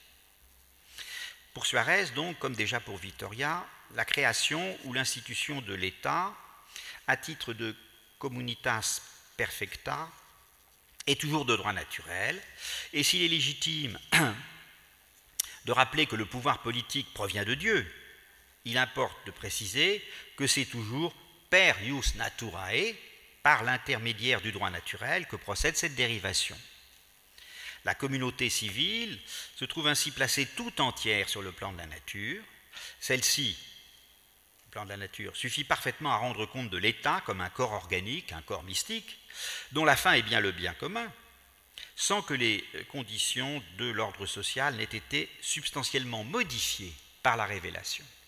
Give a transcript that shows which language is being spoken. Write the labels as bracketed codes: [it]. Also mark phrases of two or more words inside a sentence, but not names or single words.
[fr] Pour Suarez, donc, comme déjà pour Vittoria, la création ou l'institution de l'État, à titre de [la] communitas perfecta, [fr] est toujours de droit naturel, et s'il est légitime de rappeler que le pouvoir politique provient de Dieu, il importe de préciser que c'est toujours [la] per ius naturae, [fr] par l'intermédiaire du droit naturel, que procède cette dérivation. La communauté civile se trouve ainsi placée tout entière sur le plan de la nature. Celle-ci, le plan de la nature, suffit parfaitement à rendre compte de l'État comme un corps organique, un corps mystique, dont la fin est bien le bien commun, sans que les conditions de l'ordre social n'aient été substantiellement modifiées par la révélation.